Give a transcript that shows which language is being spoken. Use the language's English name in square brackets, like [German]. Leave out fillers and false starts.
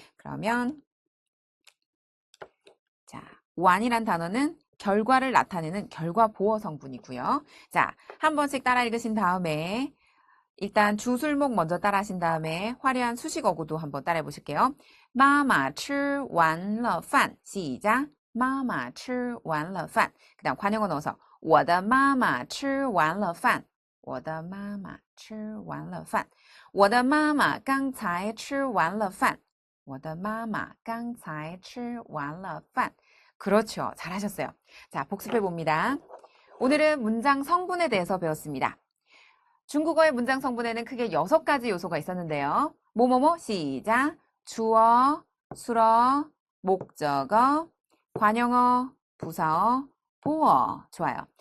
[Korean] 그러면 자, 완이란 단어는 결과를 나타내는 결과 보어 성분이고요. 자, 한 번씩 따라 읽으신 다음에 일단 주술목 먼저 따라 하신 다음에 화려한 수식 어구도 한번 따라해 보실게요. [Chinese] 妈妈吃完了饭 [Korean] 시작. [Chinese] 妈妈吃完了饭 [Korean] 그 다음 관형어 넣어서 [Chinese] 我的妈妈吃完了饭我的妈妈吃完了饭我的妈妈刚才吃完了饭我的妈妈刚才吃完了饭 [Korean] 그렇죠. 잘하셨어요. 자, 복습해 봅니다. 오늘은 문장 성분에 대해서 배웠습니다. 중국어의 문장 성분에는 크게 6가지 요소가 있었는데요. 뭐뭐뭐 시작. 주어, 수어, 목적어, 관형어, 부사어, 보어. 좋아요.